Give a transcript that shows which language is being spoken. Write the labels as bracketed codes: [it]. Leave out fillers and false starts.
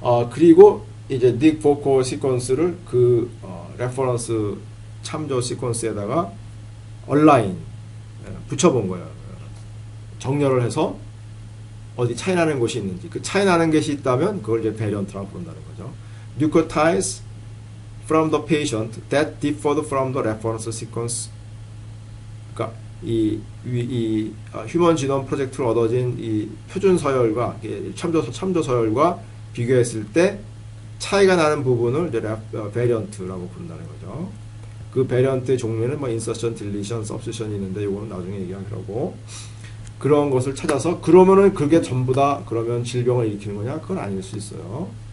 [ko] 그리고 이제 닉 보코 시퀀스를 그 레퍼런스 참조 시퀀스에다가 얼라인 붙여본 거예요. 정렬을 해서 어디 차이 나는 곳이 있는지, 그 차이 나는 것이 있다면 그걸 이제 베리언트라고 부른다는 거죠. [en] nucleotides from the patient that differed from the reference sequence. [ko] 그러니까 이 휴먼 지놈 프로젝트로 얻어진 이 표준 서열과 참조 서열과 비교했을 때 차이가 나는 부분을 이제 베리언트라고 부른다는 거죠. 그 베리언트의 종류는 뭐 인서션, 딜리션, 서브스션이 있는데 이거는 나중에 얘기하기로 그런 것을 찾아서 그러면은 그게 전부 다 그러면 질병을 일으키는 거냐? 그건 아닐 수 있어요.